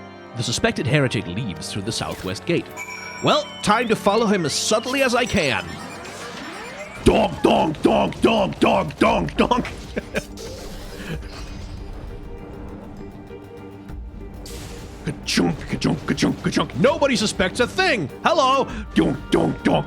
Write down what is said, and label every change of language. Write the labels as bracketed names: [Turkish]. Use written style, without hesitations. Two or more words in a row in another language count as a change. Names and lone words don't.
[English] The suspected heretic leaves through the southwest gate. Well, time to follow him as subtly as I can. Donk, donk, donk, donk, donk, donk, donk. Ka-chunk, ka-chunk, ka-chunk, ka-chunk. Nobody suspects a thing. Hello. Donk, donk, donk.